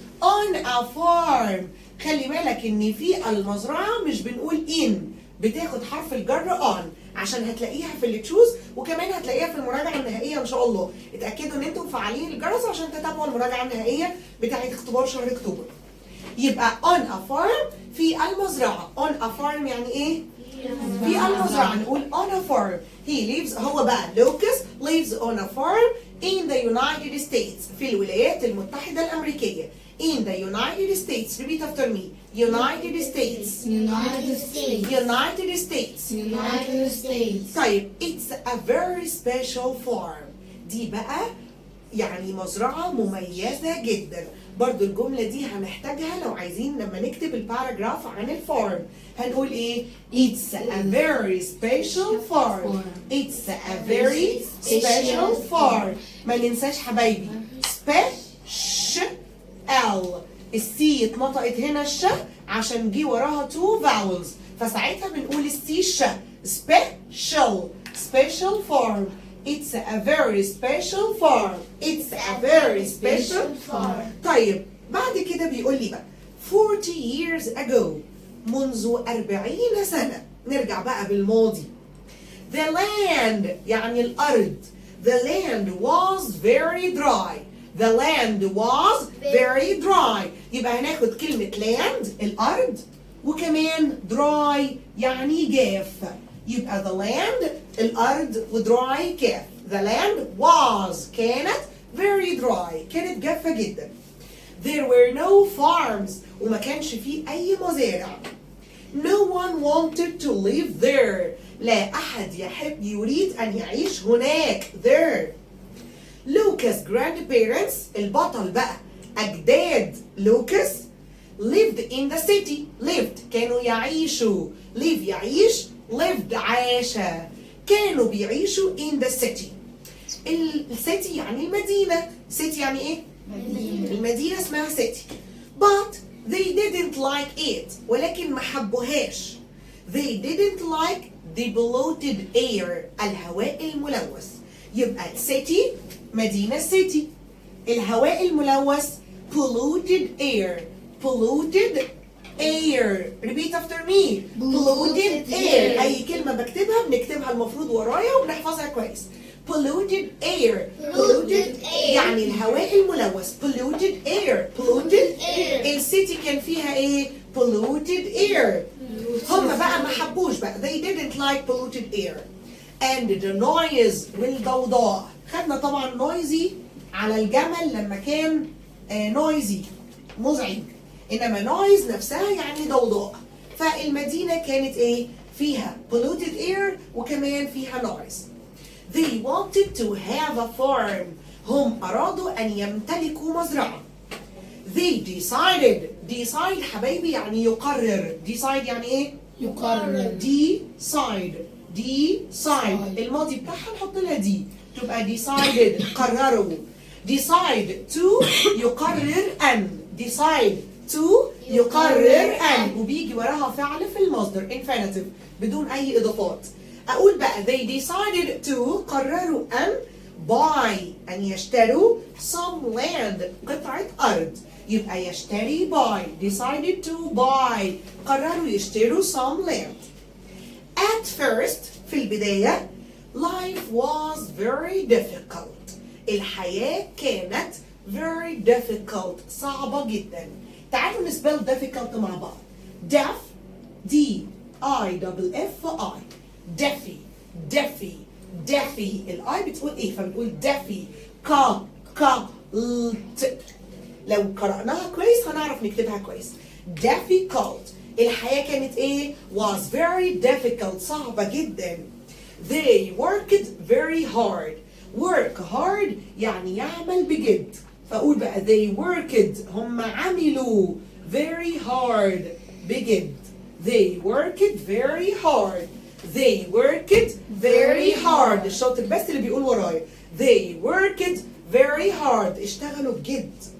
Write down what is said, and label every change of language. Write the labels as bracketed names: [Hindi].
[English] on a farm، [Arabic] خلي بالك ان في المزرعه مش بنقول in، بتاخد حرف الجر on عشان هتلاقيها في اللي تشوز، وكمان هتلاقيها في المراجعه النهائيه ان شاء الله. اتاكدوا ان انتم مفعلين الجرس عشان تتابعوا المراجعه النهائيه بتاعه اختبار شهر اكتوبر. يبقى [English] on a farm، [Arabic] في المزرعه. on a farm يعني ايه؟ في المزرعه. نقول [English] on a farm he lives، [Arabic] هو بقى لوكس [English] lives on a farm in the United States، [Arabic] في الولايات المتحده الامريكيه. [English] in the United States. Repeat after me. United States. United States. United States. United States. [Arabic] طيب [English] it's a very special farm، [Arabic] دي بقى يعني مزرعة مميزة جدا. برضو الجملة دي هنحتاجها لو عايزين لما نكتب الباراجراف عن الفارم. هنقول ايه؟ [English] It's a very special farm. It's a very special farm. [Arabic] ما ننساش حبايبي special، السي اتنطقت هنا الش عشان جه وراها 2 vowels، فساعتها بنقول السي ش. [English] special farm. It's a very special farm. It's a very special farm. [Arabic] طيب بعد كده بيقول لي بقى [English] 40 years ago، [Arabic] منذ 40 سنة. نرجع بقى بالماضي. [English] The land [Arabic] يعني الأرض. [English] The land was very dry. The land was very dry. [Arabic] يبقى هناخد كلمة land الأرض، وكمان dry يعني جاف. يبقى the land الأرض ودراي كاف. [English] The land was [Arabic] كانت [English] very dry، [Arabic] كانت جافة جدا. [English] There were no farms، [Arabic] وما كانش فيه أي مزارع. [English] No one wanted to live there، [Arabic] لا أحد يريد أن يعيش هناك. [English] There. [Arabic] لوكاس grandparents، البطل بقى أجداد لوكاس [English] lived in the city. lived [Arabic] كانوا يعيشوا، [English] live يعيش، lived عاش، [Arabic] كانوا بيعيشوا [English] in the city. [Arabic] السيتي يعني المدينة. city يعني ايه؟ مدينة. المدينة اسمها city. [English] But they didn't like it، [Arabic] ولكن ما حبوهاش. [English] They didn't like the polluted air، [Arabic] الهواء الملوث. يبقى city مدينة city، الهواء الملوث [English] polluted air. polluted air. Repeat after me. polluted air. [Arabic] أي كلمة بكتبها بنكتبها المفروض ورايا وبنحفظها كويس. [English] polluted air. polluted air. [Arabic] يعني الهواء الملوث. [English] polluted air. polluted air. [Arabic] السيتي كان فيها ايه؟ [English] polluted air. [Arabic] هم بقى ما حبوش بقى. [English] they didn't like polluted air. and the noise [Arabic] والضوضاء. خدنا طبعا noisy على الجمل لما كان noisy مزعج، انما noise نفسها يعني ضوضاء. فالمدينة كانت ايه؟ فيها [English] polluted air [Arabic] وكمان فيها noise. [English] They wanted to have a farm، [Arabic] هم أرادوا أن يمتلكوا مزرعة. They decided. decide حبايبي يعني يقرر. decide يعني ايه؟ يقرر. decide decide الماضي بتاعها نحط لها دي تبقى decided قرروا. decide to يقرر أن decide to يقرر أن وبيجي وراها فعل في المصدر infinitive بدون أي إضافات. أقول بقى [English] they decided to [Arabic] قرروا أن buy أن يشتروا [English] some land [Arabic] قطعة أرض يبقى يشتري buy [English] decided to buy [Arabic] قرروا يشتروا [English] some land. At first [Arabic] في البداية [English] life was very difficult [Arabic] الحياة كانت very difficult صعبة جدا. تعالوا نسبل difficult مع بعض. [English] deaf D I double F I deafy deafy deafy الاي بتقول ايه فبنقول deafy ka ka lt لو قرأناها كويس هنعرف نكتبها كويس. [Arabic] difficult الحياة كانت ايه [English] was very difficult [Arabic] صعبة جدا. [English] they worked very hard work hard يعني يعمل بجد فأقول بقى they worked [Arabic] هم عملوا [English] very hard بجد they worked very hard they worked very hard [Arabic] الشاطر بس اللي بيقول ورايا [English] they worked very hard [Arabic] اشتغلوا بجد.